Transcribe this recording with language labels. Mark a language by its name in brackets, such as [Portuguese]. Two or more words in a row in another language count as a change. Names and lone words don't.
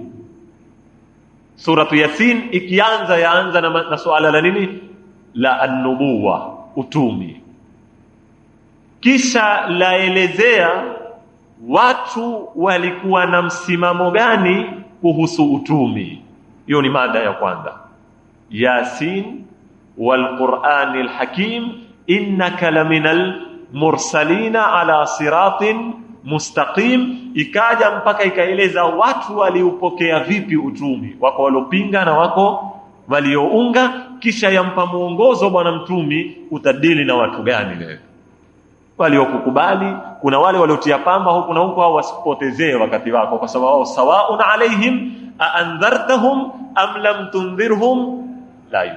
[Swahili] Suratu Yasin ikianza yaanza na suala la nini? La an-nubuwa, utumi. Kisha laelezea watu walikuwa na msimamo gani kuhusu utumi. Hiyo ni mada ya kwanza. [Arabic] يس والقرآن الحكيم إنك لمن المرسلين على صراط مستقيم. [Swahili] Ikaja mpaka ikaeleza watu waliupokea vipi utumi, wako waliopinga na wako waliounga. Kisha yampa muongozo bwana mtumi, utadili na watu gani leo, waliokukubali, kuna wale waliotia pamba huku na huku, hao wasipotezee wakati wako, kwa sababu [Arabic] سواء عليهم أأنذرتهم أم لم تنذرهم لا يؤمن.